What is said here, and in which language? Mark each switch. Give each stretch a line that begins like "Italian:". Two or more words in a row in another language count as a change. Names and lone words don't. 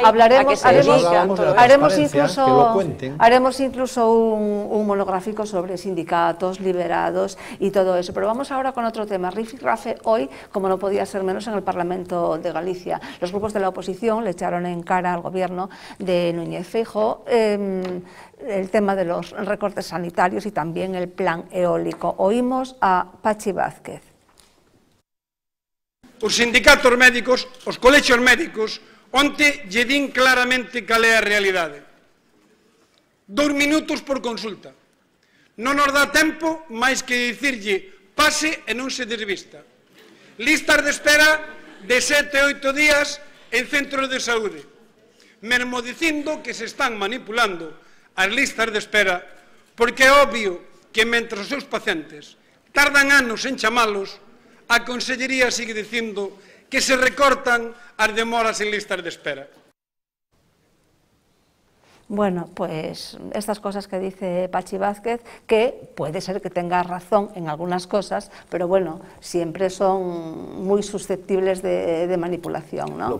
Spanish: hablaremos, haremos incluso un monográfico sobre sindicatos, liberados y todo eso. Pero vamos ahora con otro tema. Rifirrafe hoy, como no podía ser menos, en el Parlamento de Galicia. Los grupos de la oposición le echaron en cara al gobierno de Núñez Feijóo el tema de los recortes sanitarios y también el plan eólico. Oímos a Pachi Vázquez.
Galician: Os sindicatos médicos, os colexios médicos, onte lle din claramente cal é a realidade. 2 minutos por consulta. Non nos dá tempo máis que dicirlle pase e non se desvista. Listas de espera de 7 e 8 días en centros de saúde. Mesmo dicindo que se están manipulando as listas de espera porque é obvio que mentre os seus pacientes tardan anos en chamalos, a Consellería sigue dicindo que se recortan as demoras en listas de espera.
Spanish: Bueno, pues estas cosas que dice Pachi Vázquez, que puede ser que tenga razón en algunas cosas, pero bueno, siempre son muy susceptibles de manipulación, ¿no?